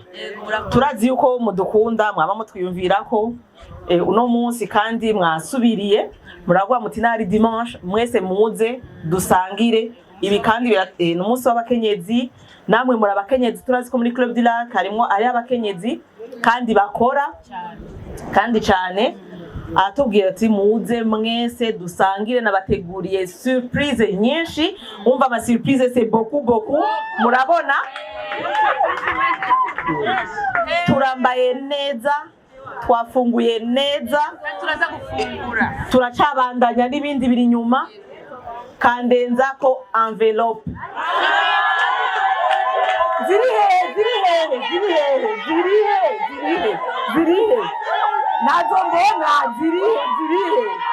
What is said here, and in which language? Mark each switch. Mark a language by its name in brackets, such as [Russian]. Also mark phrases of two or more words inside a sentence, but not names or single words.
[Rundi] Turazi yuko mudukunda mwaba mutwiyumvirako uno munsi kandi mwasubiriye muragwa muti nari dimanche mwese muze dusangire ibi kandi n'umunsi w'abakenyezi. Namwe muri abakenyezi turazi ko muri Club du Lac harimo ari abakenyezi kandi bakora kandi cyane. Atubwira ati muze mwese dusangire, nabateguriye surprise nyinshi. Umva ama surprise [French] c'est beaucoup. [Rundi] Murabona turambaye neza, twafunguye neza, turaza gufungura, turacabandanya n'ibindi biri nyuma. Kandenza ko envelope zirihe nazo mbona zirihe.